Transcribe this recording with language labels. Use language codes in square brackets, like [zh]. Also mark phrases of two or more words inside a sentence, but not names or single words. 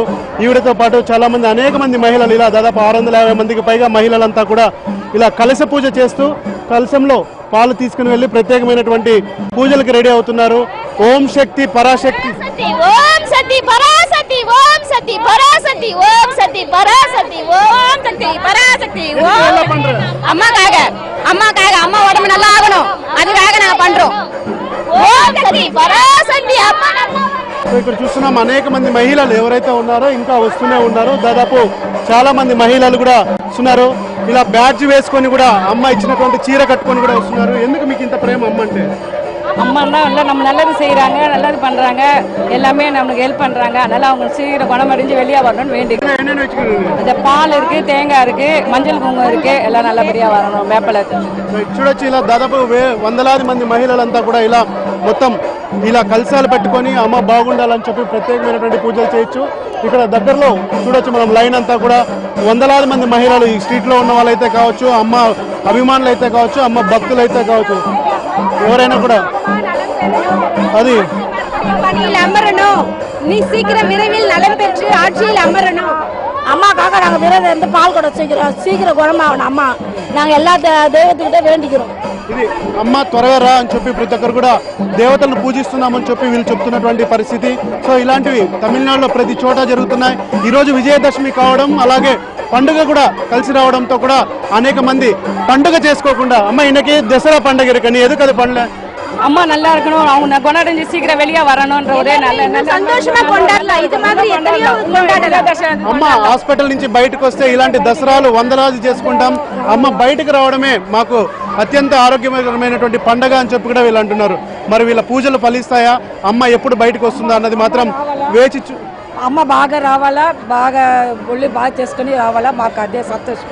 [te] ఈవిడతో పాటు చాలా మంది అనేక మంది మహిళలు ఇలా దాదాపు 650 మందికి పైగా మహిళలంతా కూడా ఇలా కలశ పూజ చేస్తూ కలశంలో పాలు తీసుకుని వెళ్ళి ప్రత్యేకమైనటువంటి పూజలకు రెడీ అవుతున్నారు. ఓం శక్తి పరాశక్తి, ఓం శక్తి పరాశక్తి, ఓం శక్తి పరాశక్తి, ఓం శక్తి పరాశక్తి, ఓం శక్తి పరాశక్తి. [ta] அம்மாக்காக அம்மா உடம்பு நல்லா ஆகணும், அதுக்காக நான் பண்றோம். ஓம் சக்தி பராசக்தி அம்மா நல்லா. [te] ఇక్కడ చూస్తున్నాం అనేక మంది మహిళలు ఎవరైతే ఉన్నారో ఇంకా వస్తూనే ఉన్నారు. దాదాపు చాలా మంది మహిళలు కూడా వస్తున్నారు. ఇలా బ్యాడ్జ్ వేసుకొని కూడా అమ్మ ఇచ్చినటువంటి చీర కట్టుకొని కూడా వస్తున్నారు. ఎందుకు మీకు ఇంత ప్రేమ అమ్మ అంటే? [ta] அம்மான்னா நல்லா நம்ம நல்லது செய்கிறாங்க, நல்லது பண்ணுறாங்க, எல்லாமே நம்மளுக்கு ஹெல்ப் பண்ணுறாங்க. அதனால் அவங்க சீக்கிரம் குணமடைஞ்சு வெளியே வரணும்னு வேண்டிக்கிறேன். அந்த பால் இருக்குது, தேங்காய் இருக்குது, மஞ்சள் குங்குமம் இருக்குது, எல்லாம் நல்லபடியாக வரணும். [te] వేపల చూడొచ్చు ఇలా దాదాపు వందలాది మంది మహిళలంతా కూడా ఇలా మొత్తం ఇలా కలశాలు పెట్టుకొని అమ్మ బాగుండాలని చెప్పి ప్రత్యేకమైనటువంటి పూజలు చేయొచ్చు. ఇక్కడ దగ్గరలో చూడొచ్చు మనం లైన్ అంతా కూడా వందలాది మంది మహిళలు ఈ స్ట్రీట్లో ఉన్న వాళ్ళైతే కావచ్చు, అమ్మ అభిమానులు అయితే కావచ్చు, అమ్మ భక్తులు అయితే కావచ్చు, ఎవరైనా కూడా అది [ta] பணியில் அமரணும், நீ சீக்கிரம் விரைவில் நலம் பெற்று ஆட்சியில் அமரணும். அம்மாக்காக நாங்கள் விரதம் இருந்து பால் கூட சீக்கிரம் குணமாகணும். அம்மா நாங்கள் எல்லா தெய்வத்துக்கிட்ட வேண்டிக்கிறோம். [te] ఇది అమ్మ త్వరగా రా అని చెప్పి ప్రతి ఒక్కరు కూడా దేవతలను పూజిస్తున్నామని చెప్పి వీళ్ళు చెప్తున్నటువంటి పరిస్థితి. సో ఇలాంటివి తమిళనాడులో ప్రతి చోట జరుగుతున్నాయి. ఈరోజు విజయదశమి కావడం అలాగే పండుగ కూడా కలిసి రావడంతో కూడా అనేక మంది పండుగ చేసుకోకుండా అమ్మ இன்னைக்கு దసరా పండుగ [ta] இருக்கு, நீ எதுக்கு அது பண்ணல? அம்மா நல்லா இருக்கணும், அவங்க கொண்டாடி சீக்கிரம் வெளியே வரணும்ன்ற ஒரே நல்ல సంతోషமா கொண்டாடலாம். இது மாதிரி எத்தனையோ கொண்டாடலாம். [te] అమ్మ హాస్పిటల్ నుంచి బయటకు వస్తే ఇలాంటి దసరాలు వందలాది చేసుకుంటాం. అమ్మ బయటకు రావడమే మాకు అత్యంత ఆరోగ్యకరమైనటువంటి పండగ అని చెప్పి కూడా వీళ్ళు అంటున్నారు. మరి వీళ్ళ పూజలు ఫలిస్తాయా, అమ్మ ఎప్పుడు బయటకు వస్తుందా అన్నది మాత్రం వేచి అమ్మ బాగా రావాలా, బాగా ఒళ్ళు బాగా చేసుకుని రావాలా, మాకు అదే సంతోషం.